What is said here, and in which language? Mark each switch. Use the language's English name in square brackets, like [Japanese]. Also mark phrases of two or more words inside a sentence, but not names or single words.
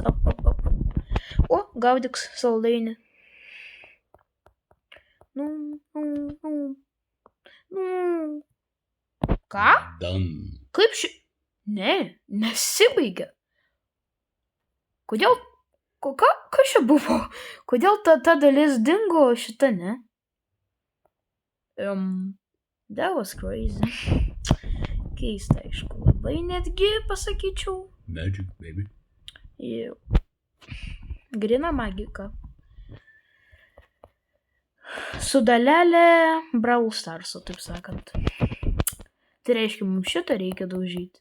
[Lithuanian] O, gaudyk saldainį. Ką? Done. Kaip Ne, nesibaigia. Kodėl? Kas čia buvo? Kodėl ta dalis dingo, šita ne? [English] That was crazy. [Lithuanian] Keista, aišku, labai netgi pasakyčiau. [English] Magic, baby. [Lithuanian] Jau. Grina magika. Su dalelė Brawl Starso, taip sakant. Tai reiškia, mums šitą reikia daužyti.